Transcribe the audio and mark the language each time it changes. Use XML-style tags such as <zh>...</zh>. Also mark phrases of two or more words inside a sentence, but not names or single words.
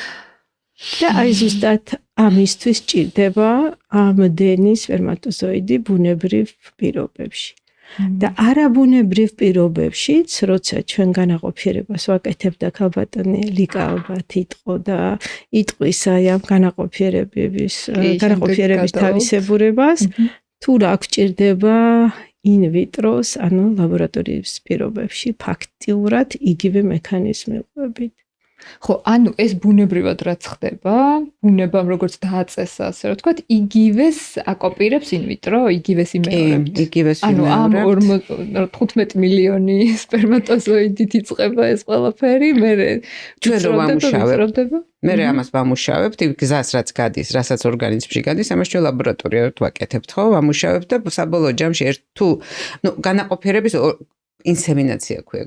<ka>და აი ზუსტად ამისთვის ჭირდება ამდენი სპერმატოზოიდი ბუნებრივ პირობებში. და არაბუნებრივ პირობებშიც, როცა ჩვენ განაყოფიერებას ვაკეთებდა ქალბატონი ლიკა ალბათ იტყო და იტყვის აი ამ განაყოფიერების თავისებურებას, თუ რა გვჭირდება</ka> <la>in vitro-</la> <ka>ს, ანუ ლაბორატორიის პირობებში ფაქტიურად იგივე მექანიზმი ყვებით. ხო, ანუ ეს ბუნებრივად რაც ხდება, ბუნებამ როგორც დააწესა, ასე რომ ვთქვათ, იგივეს აკოპირებს</ka> <la>in vitro,</la> <ka>იგივეს იმეორებს. იგივეს ანუ ამ იმეორებს. 15 მილიონი სპერმატოზოიდით იწყება ეს ყველაფერი, მერე ჩვენ რომ ვამუშავებთ. ვიწროვდება. მერე ამას ვამუშავებთ, იმ გზას რაც გადის, რასაც ორგანიზმში გადის, ამას ჩვენ ლაბორატორიულად ვაკეთებთ, ხო? ვამუშავებთ და საბოლოო ჯამში განაყოფიერების ინსემინაცია ქვია.</ka>